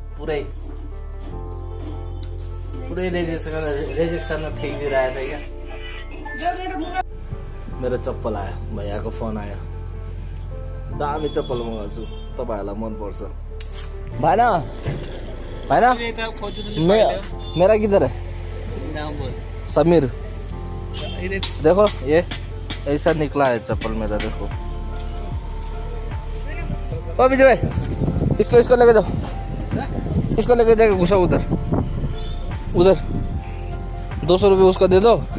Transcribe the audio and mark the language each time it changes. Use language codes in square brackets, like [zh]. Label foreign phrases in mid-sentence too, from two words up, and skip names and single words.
[ne] पुरै रेजेक्सनमा फ्याँकिदिइरहेको थियो क्या। मेरो चप्पल आयो, भैयाको फोन आयो, दामी चप्पल मगाउँछु, तपाईँहरूलाई मनपर्छ। भएन भएन [hi] मेरा किधर है समीर? देखो ये ऐसा निकला है चप्पल मेरा, देखो। ओ विजय भाई, इसको लेके जाओ, इसको लेके जाके घुसा उधर 200 रुपये उसको दे दो।